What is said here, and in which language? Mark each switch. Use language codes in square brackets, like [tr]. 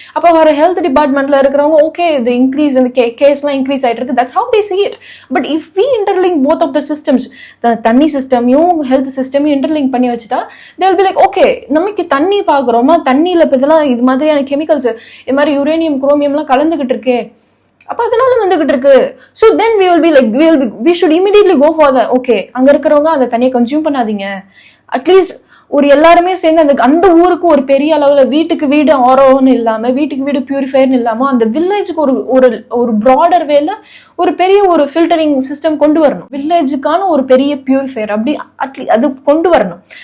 [ta] அப்போ வர ஹெல்த் டிபார்ட்மெண்ட்ல இருக்கிறவங்க ஓகே இது இன்க்ரீஸ் இந்த கேஸ்லாம் இன்க்ரீஸ் ஆகிட்டு இருக்கு, [en] That's how they see it. But if we interlink both of the systems, [ta] the தண்ணி சிஸ்டமையும் ஹெல்த் சிஸ்டமையும் இன்டர்லிங்க் பண்ணி வச்சுட்டா they will be like okay நமக்கு தண்ணி பார்க்குறோமா, தண்ணியில் இப்போ இதெல்லாம் இது மாதிரியான கெமிக்கல்ஸ் இது மாதிரி யுரேனியம் குரோமியம்லாம் கலந்துக்கிட்டு இருக்கே, அப்போ அதனால வந்துகிட்டு இருக்கு. [en] so then we will be like we should immediately go for the okay [ta] அங்கே இருக்கிறவங்க அந்த தண்ணியை கன்சியூம் பண்ணாதீங்க. அட்லீஸ்ட் ஒரு எல்லாருமே சேர்ந்து அந்த ஊருக்கு ஒரு பெரிய அளவில் வீட்டுக்கு வீடு ஆரோன்னு இல்லாமல் வீட்டுக்கு வீடு பியூரிஃபையர்னு இல்லாமல் அந்த வில்லேஜுக்கு ஒரு ப்ராடர் வேல ஒரு பெரிய ஒரு ஃபில்டரிங் சிஸ்டம் கொண்டு வரணும். வில்லேஜுக்கான ஒரு பெரிய பியூரிஃபையர் அப்படி அது கொண்டு வரணும்.